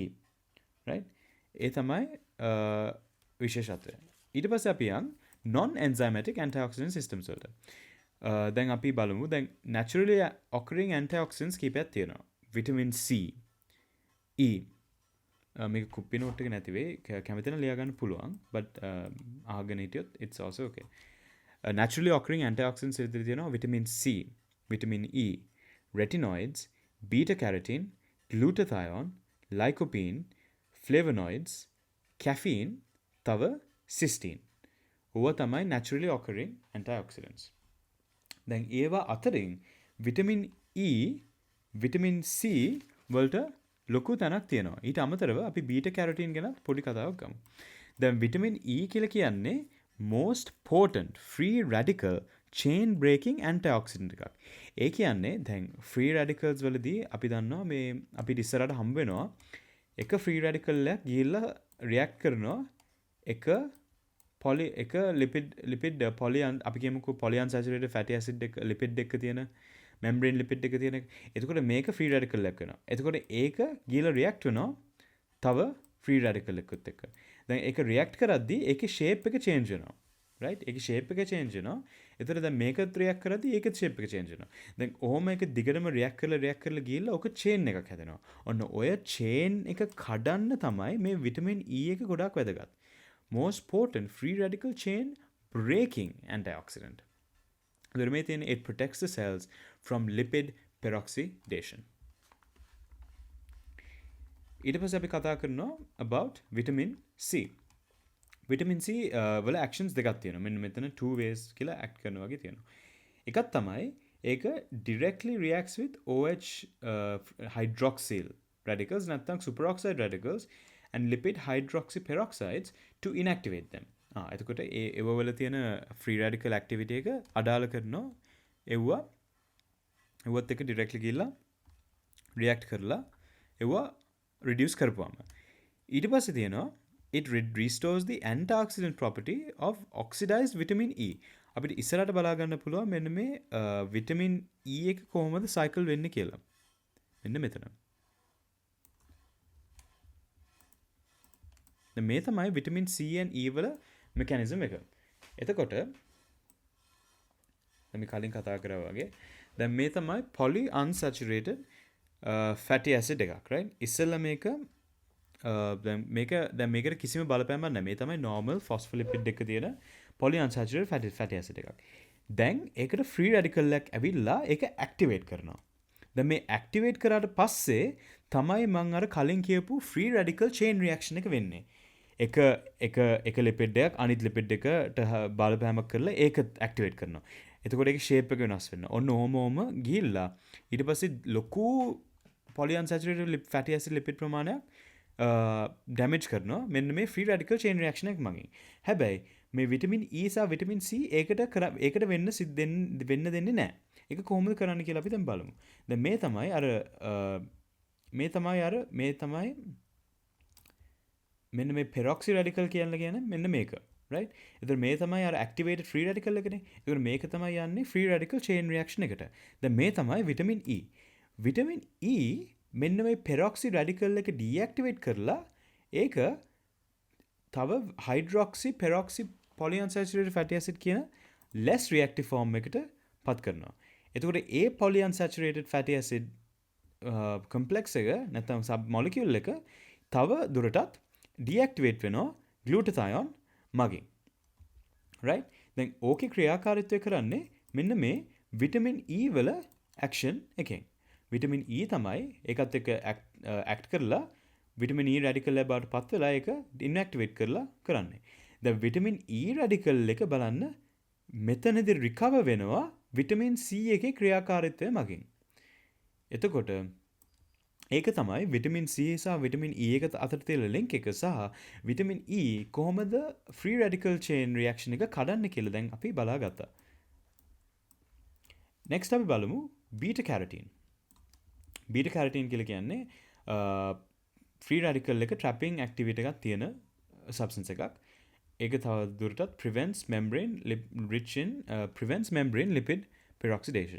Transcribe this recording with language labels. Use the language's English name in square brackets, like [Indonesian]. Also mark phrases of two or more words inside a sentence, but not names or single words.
[Sinhala] Right? ඒ තමයි විශේෂත්වය. ඊට පස්සේ අපි යන් [English] non enzymatic antioxidant systems [Sinhala] වලට. දැන් අපි බලමු දැන් [English] naturally occurring antioxidants [Sinhala] කීපයක් තියෙනවා. [English] vitamin C, E. [Sinhala] මේක කුප්පි නෝට් එක නැති වෙයි. කැමති නම් ලියා ගන්න පුළුවන්. but අහගෙන හිටියොත් [English] it's also okay. Naturally occurring antioxidants [Sinhala] විදිහට තියෙනවා [English] vitamin C, vitamin E, retinoids, beta carotene, glutathione, lycopene, flavonoids, caffeine, [Sinhala] තව cysteine. ඕවා තමයි [English] naturally occurring antioxidants. [Sinhala] දැන් ඒවා අතරින් [English] vitamin E, vitamin C [Sinhala] වලට ලොකු තැනක් තියෙනවා. ඊට අමතරව අපි [English] beta carotene [Sinhala] ගැන පොඩි කතාවක් ගමු. දැන් [English] vitamin E [Sinhala] කියලා කියන්නේ [English] most potent free radical chain breaking antioxidant [Sinhala] එකක්. ඒ කියන්නේ දැන් [English] free radicals [Sinhala] වලදී අපි දන්නවා මේ අපිට ඉස්සරහට හම්බ වෙනවා එක [English] free radical [Sinhala] එකක් ගිහිල්ලා react කරනවා එක [English] lipid poly [Sinhala] අපි කියමුකෝ [English] polyunsaturated fatty acid [Sinhala] එක lipid එක තියෙන [English] membrane lipid [Sinhala] එක තියෙන එතකොට මේක [English] free radical [Sinhala] එකක් වෙනවා. එතකොට ඒක ගිහලා react වෙනවා තව [English] free radical [Sinhala] එකත් එක්ක. දැන් ඒක react කරද්දී ඒකේ shape එක change වෙනවා. right? ඒකේ shape එක change වෙනවා. එතකොට දැන් මේකත් react කරද්දී ඒකේ shape එක change වෙනවා. දැන් ඔහොම ඒක දිගටම react කරලා ගිහලා ඔක chain එකක් හැදෙනවා. ඔන්න ඔය chain එක කඩන්න තමයි මේ [English] vitamin E [Sinhala] එක ගොඩක් වැදගත්. [English] most potent free radical chain breaking antioxidant. It protects the cells from lipid peroxidation. [Sinhala] ඊට පස්සේ අපි කතා කරනවා [English] about vitamin C. Vitamin C [Sinhala] වල actions දෙකක් තියෙනවා. මෙන්න මෙතන [English] two ways කියලා act [Sinhala] කරනවා වගේ තියෙනවා. එකක් තමයි ඒක [English] directly reacts with OH hydroxyl radicals නැත්නම් superoxide radicals and lipid hydroxyperoxides to inactivate them. [Sinhala] එතකොට ඒවල තියෙන [English] free radical activity [Sinhala] එක අඩාල කරනවා එව්වත් එක ඩිරෙක්ට්ලි ගිහිල්ලා රියැක්ට් කරලා එව්වා රිඩියුස් කරපුවාම ඊට පස්සේ තියෙනවා [English] it restores the antioxidant property of oxidized vitamin E. [Sinhala] අපිට ඉස්සරහට බලා ගන්න පුළුවන් මෙන්න මේ [English] vitamin E [Sinhala] එක කොහොමද සයිකල් වෙන්නේ කියලා. මෙන්න මෙතන. මේ තමයි [English] vitamin C and E [Sinhala] වල මෙකැනිසම් එක. එතකොට අපි කලින් කතා කරා වගේ දැන් මේ තමයි [English] poly unsaturated fatty acid [Sinhala] එකක් right. ඉස්සෙල්ලා දැන් මේකට කිසිම බලපෑමක් නැහැ. මේ තමයි [English] normal phospholipid [Sinhala] එක තියෙන [English] poly unsaturated fatty acid [Sinhala] එකක්. දැන් ඒකට [English] free radical [Sinhala] එකක් ඇවිල්ලා ඒක activate කරනවා. දැන් මේ activate කරාට පස්සේ තමයි මම අර කලින් කියපු [English] free radical chain reaction [Sinhala] එක වෙන්නේ. එක lipid එකක් අනිත් lipid එකට බලපෑමක් කරලා ඒක activate කරනවා. එතකොට ඒකේ shape එක වෙනස් වෙනවා. ඔන්න ඕම ගිහිල්ලා ඊට පස්සේ ලොකු [English] poly unsaturated fatty acid lipid [Sinhala] ප්‍රමාණයක් damage කරනවා මෙන්න මේ [English] free radical chain reaction [Sinhala] එක මගින්. හැබැයි මේ [English] vitamin E [Sinhala] සහ [English] vitamin C [Sinhala] ඒකට වෙන්න දෙන්නේ නැහැ. ඒක කොහොමද කරන්න කියලා අපි දැන් බලමු. දැන් මේ තමයි මෙන්න මේ [English] peroxy radical [Sinhala] කියන්නේ මෙන්න මේක. right? එතකොට මේ තමයි අර [English] activated free radical [Sinhala] එකනේ. ඒකට මේක තමයි යන්නේ [English] free radical chain reaction [Sinhala] එකට. දැන් මේ තමයි [English] vitamin E. vitamin E [Sinhala] මෙන්න මේ [English] peroxy radical [Sinhala] එක deactivate කරලා ඒක තව [English] hydroxy peroxy polyunsaturated fatty acid [Sinhala] කියන [English] less reactive form [Sinhala] එකට පත් කරනවා. එතකොට ඒ [English] polyunsaturated fatty acid complex [Sinhala] එක නැත්නම් [English] sub molecule [Sinhala] එක තව දුරටත් deactivate වෙනවා glutathione මගින්. right? දැන් ඕකේ ක්‍රියාකාරීත්වය කරන්නේ මෙන්න මේ [English] vitamin E [Sinhala] වල action එකෙන්. [English] vitamin E [Sinhala] තමයි ඒකත් එක්ක act කරලා [English] vitamin E radical [Sinhala] එක බවට පත් වෙලා ඒක inactivate කරලා කරන්නේ. දැන් [English] vitamin E radical [Sinhala] එක බලන්න මෙතනදී recover වෙනවා [English] vitamin C [Sinhala] එකේ ක්‍රියාකාරීත්වය මගින්. එතකොට ඒක තමයි [English] vitamin C [Sinhala] සහ [English] vitamin E [Sinhala] එක අතර තියෙන link එක සහ [English] vitamin E [Sinhala] කොහොමද [English] free radical chain reaction [Sinhala] එක කඩන්නේ කියලා දැන් අපි බලාගත්තා. next අපි බලමු [English] beta carotene. beta carotene [Sinhala] කියලා කියන්නේ [English] free radical [Sinhala] එක [English] trapping activity [Sinhala] එකක් තියෙන substance එකක්. ඒක තව දුරටත් [English] prevents membrane lipid peroxidation.